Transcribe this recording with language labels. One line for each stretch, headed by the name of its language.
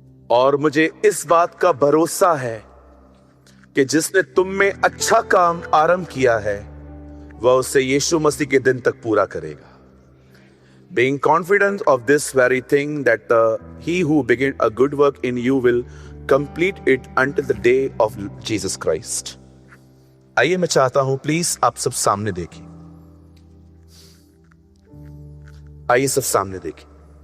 Hindi: और मुझे इस बात का भरोसा है कि जिसने तुम में अच्छा काम आरंभ किया है, वह उसे यीशु मसीह के दिन तक पूरा करेगा।
English: Being confident of this very thing, that he who began a good work in you will complete it until the day of Jesus Christ.
Hindi: आइए मैं चाहता हूं प्लीज आप सब सामने देखें। आइए सब सामने देखें।